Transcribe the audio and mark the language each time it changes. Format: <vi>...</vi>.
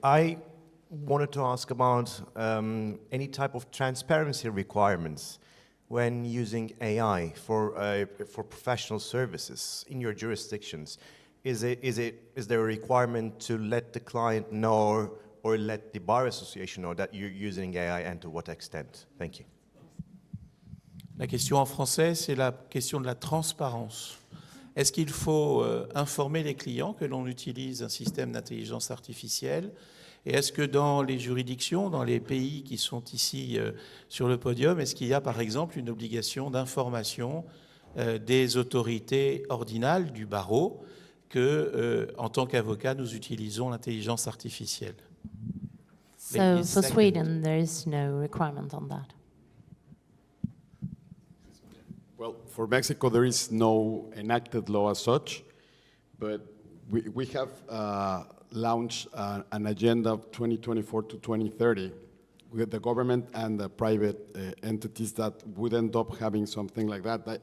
<en>I wanted to ask about any type of transparency requirements when using AI for professional services in your jurisdictions. Is there a requirement to let the client know or let the bar association know that you're using AI, and to what extent? Thank you.</en> <fr>La question en français, c'est la question de la transparence. Est-ce qu'il faut informer les clients que l'on utilise un système d'intelligence artificielle? Et est-ce que dans les juridictions, dans les pays qui sont ici sur le podium, est-ce qu'il y a par exemple une obligation d'information des autorités ordinales, du barreau, que en tant qu'avocat, nous utilisons l'intelligence artificielle?</fr> <en>So for Sweden, there is no requirement on that. Well, for Mexico, there is no enacted law as such, but we have launched an agenda of 2024 to 2030 with the government and the private entities that would end up having something like that.</en>